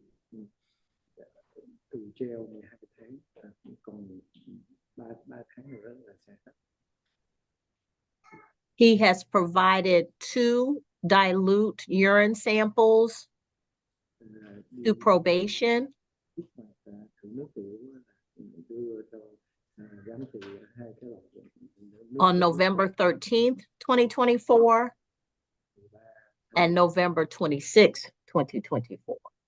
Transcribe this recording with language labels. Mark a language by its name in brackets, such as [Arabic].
[Vietnamese] Bị tù treo 12 tháng còn 3 tháng nữa là sẽ hết. [English] He has provided 2 dilute urine samples to probation [Vietnamese] Thử nước tiểu đưa cho giám thị 2 cái loại [English] on November 13th, 2024 and November 26th, 2024.